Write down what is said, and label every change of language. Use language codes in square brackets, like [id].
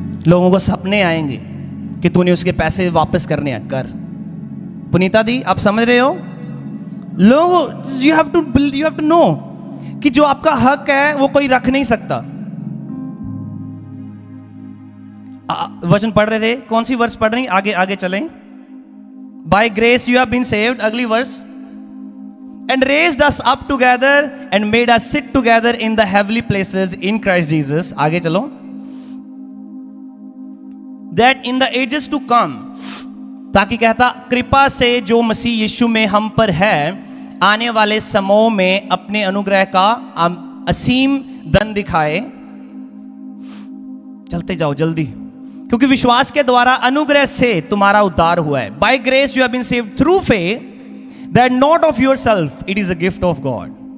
[hi] लोगों को सपने आएंगे कि तूने उसके पैसे वापस करने हैं, कर। पुनीता दी, आप समझ रहे हो? लोगों, [en] you have to know [hi] कि जो आपका हक है वो कोई रख नहीं सकता। वचन पढ़ रहे थे, कौन सी वर्ष पढ़ रही? आगे आगे चलें। [en] by grace you have been saved, [hi] अगली वर्ष, [en] and raised us up together and made us sit together in the heavenly places in Christ Jesus. [hi] आगे चलो। [en] That in the ages to come, [hi] ताकि कहता कृपा से जो मसीह यीशु में हम पर है, आने वाले समयों में अपने अनुग्रह का असीम धन दिखाए। चलते जाओ जल्दी, क्योंकि विश्वास के द्वारा अनुग्रह से तुम्हारा उद्धार हुआ है। [en] By grace you have been saved through faith, that not of yourself, it is a gift of God.